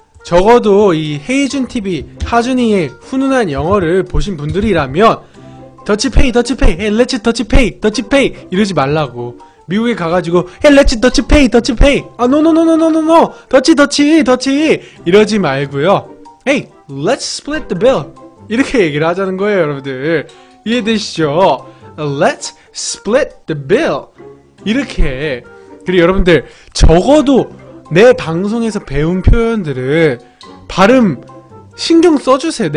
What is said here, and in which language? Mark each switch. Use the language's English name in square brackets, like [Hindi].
[Korean] 적어도 이 헤이준TV 하준이의 훈훈한 영어를 보신 분들이라면 더치페이 더치페이 [English] hey let's [Korean] 더치페이 더치페이 이러지 말라고. 미국에 가가지고 [English] hey let's [Korean] 더치페이 더치페이 아 노노노노노노노 더치 이러지 말고요. [English] hey let's split the bill [Korean] 이렇게 얘기를 하자는 거예요. 여러분들 이해되시죠? [English] let's split the bill 이렇게. [Korean] 그리고 여러분들 적어도 내 방송에서 배운 표현들을 발음 신경 써주세요.